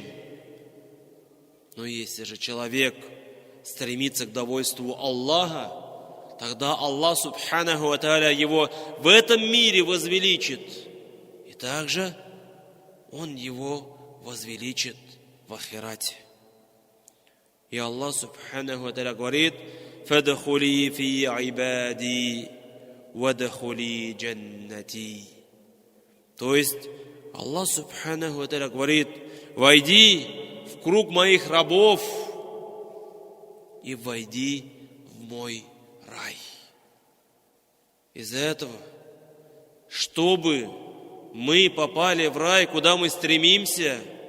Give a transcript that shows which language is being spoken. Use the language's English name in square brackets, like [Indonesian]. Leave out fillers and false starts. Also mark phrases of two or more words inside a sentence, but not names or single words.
[Russian] Но если же человек стремится к довольству Аллаха, тогда Аллах [Arabic] سبحانه وتعالى [Russian] его в этом мире возвеличит. И также Он его возвеличит в ахирате. И Аллах [Arabic] سبحانه وتعالى [Russian] говорит: [Arabic] «فادخلي في عبادي وادخلي جنتي». [Russian] То есть Аллах [Arabic] سبحانه وتعالى [Russian] говорит: войди в круг моих рабов и войди в мой рай. Из-за этого, чтобы мы попали в рай, куда мы стремимся,